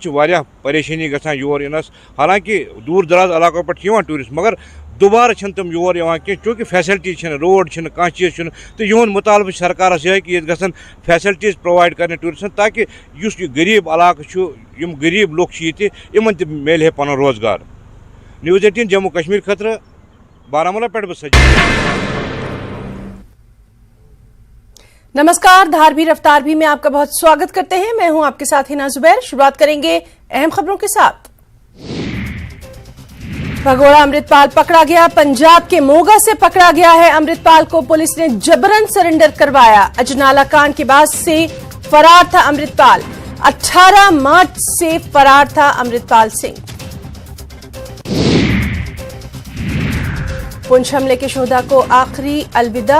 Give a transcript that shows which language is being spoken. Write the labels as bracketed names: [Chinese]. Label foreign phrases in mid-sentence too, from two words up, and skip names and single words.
[Kashmiri] چھِ واریاہ پریشٲنی گژھان یور یِنَس حالانکہِ دوٗر دراز علاقو پٮ۪ٹھ چھِ یِوان ٹوٗرِسٹ مگر دُبارٕ چھِنہٕ تِم یور یِوان کینٛہہ چوٗنٛکہِ فیسَلٹی چھِنہٕ روڈ چھِنہٕ کانٛہہ چیٖز چھُنہٕ تہٕ یِہُنٛد مُطالبہٕ چھُ سرکارَس یِہوٚے کہِ ییٚتہِ گژھن فیسَلٹیٖز پرٛووایِڈ کَرنہِ ٹوٗرِسٹَن تاکہِ یُس یہِ غریٖب علاقہٕ چھُ یِم غریٖب لُکھ چھِ ییٚتہِ یِمَن تہِ میلہِ ہے پَنُن روزگار News 18 جموں کشمیر خٲطرٕ بارہمولہ پٮ۪ٹھ بہٕ سجاد [Hindi] नमस्कार धारमी रफ़्तार भी में आपका बहुत स्वागत करते हैं मैं हूँ आपके साथ हना ज़ुबैर शुरुआत करेंगे अहम ख़बरों के साथ भगोड़ा अमृतपाल पकड़ा गया। पंजाब के मोगा से पकड़ा गया है अमृतपाल को। पुलिस ने जबरन सरेंडर करवाया। अजनाला कांड के बाद से फरार था अमृतपाल। 18 मार्च से फरार था अमृतपाल सिंह। पुंछ हमले के शोधा को आखिरी अलविदा।